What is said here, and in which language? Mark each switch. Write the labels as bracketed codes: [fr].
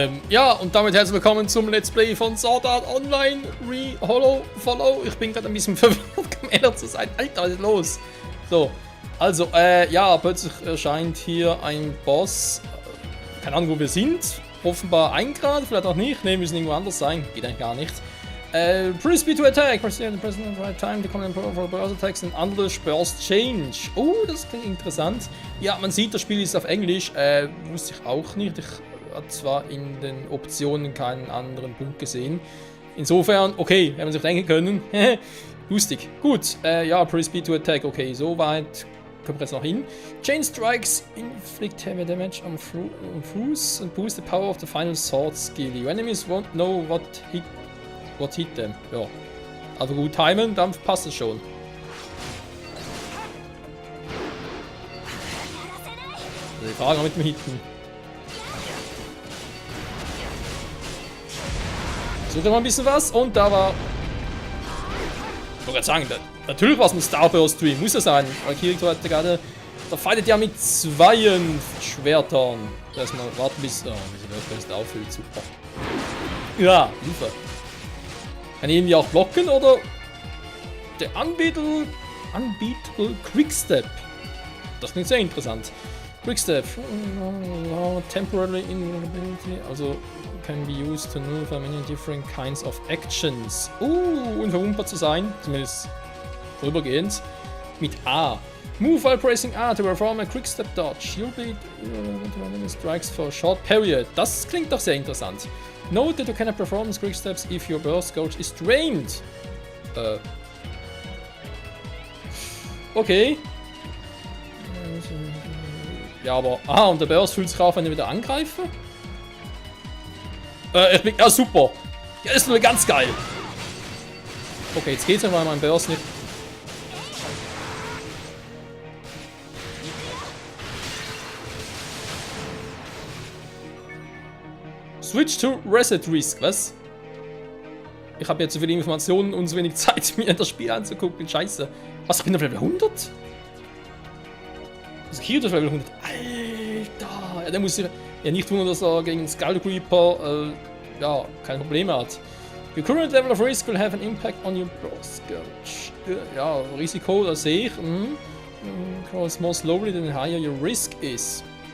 [de] Ja, und damit herzlich willkommen zum Let's Play von Sword Art Online Follow. Ich bin gerade ein bisschen verwirrt, um ehrlich zu sein. Alter, was ist los? So, also, ja, plötzlich erscheint hier ein Boss. Keine Ahnung, wo wir sind. Offenbar eingraden, vielleicht auch nicht. Ne, wir müssen irgendwo anders sein. Geht eigentlich gar nicht. [en] Press B to attack. Press the present right time to come in for burst attacks and under burst change. [de] Oh, das klingt interessant. Ja, man sieht, das Spiel ist auf Englisch. Wusste ich auch nicht. Ich habe zwar in den Optionen keinen anderen Punkt gesehen. Insofern, okay, hätte man sich denken können. Lustig. Gut, ja, [en] Press B to attack. [de] Okay, so weit kommen wir jetzt noch hin. [en] Chain Strikes inflict heavy damage on foes and boost the power of the final sword skill. Your enemies won't know what hit them. Ja, also gut timen, dann passt es schon. [de] Also die Frage mit dem Hitten. Sucht mal ein bisschen was und da war. Ich wollte gerade sagen, natürlich war es ein Starburst-Stream, muss ja sein. Weil Kirito hatte gerade. Da fightet ja mit 2 Schwertern. Erstmal warten bis. Oh, bis der auffüllt, super. Ja, Hilfe. Kann ich irgendwie auch blocken oder. Der Unbeatable Quickstep. Das klingt sehr interessant. [en] Quickstep. Temporarily invulnerability. Also can be used to nullify many different kinds of actions. [de] Unverwundbar zu sein. Zumindest vorübergehend. Mit A. [en] Move while pressing A to perform a quickstep dodge. You'll be strikes for a short period. [de] Das klingt doch sehr interessant. [en] Note that you cannot perform quicksteps if your burst gauge is drained. [de] Okay. Ja, aber. Ah, und der Burst fühlt sich auf, wenn ich wieder angreife? Ich bin. Ja, super. Ja, ist nur ganz geil. Okay, jetzt geht's ja, weil mein Burst nicht. [en] Switch to Reset Risk, [de] was? Ich habe jetzt so viele Informationen und so wenig Zeit, mir das Spiel anzugucken. Scheiße. Was, ich bin auf Level 100? Also Kirito ist Level 100. Alter! Ja, der muss sich ja nicht wundern, dass er gegen Skull Creeper ja, keine Probleme hat. [en] Your current level of risk will have an impact on your burst gauge. [de] Ja, Risiko, das sehe ich. [en] Grows more slowly than higher your risk is.